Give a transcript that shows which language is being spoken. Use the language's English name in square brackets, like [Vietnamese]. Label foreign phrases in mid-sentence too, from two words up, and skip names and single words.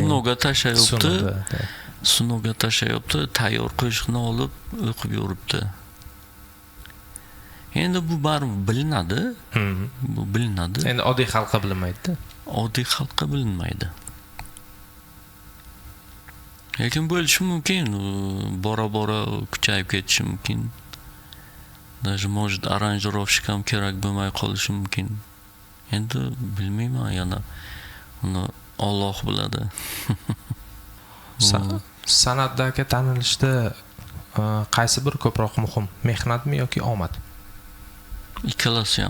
[Uzbek] Sunoga tashlayapti, tayyor qo'shiqni olib o'qib yuribdi. Endi bu baribir bilinadi. Bu bilinadi. Endi oddiy xalqqa bilinmaydi-da. Oddiy xalqqa bilinmaydi. Lekin bo'lishi mumkin, bora-bora kuchayib ketishi mumkin. [Russian] Даже может [Uzbek] aranjirovщик ham kerak bo'lmay qolishi mumkin. Endi bilmayman, yana uni Alloh biladi. San'atdagi tanilishda qaysi bir ko'proq muhim, mehnatmi yoki omad? Ikkalasi ham.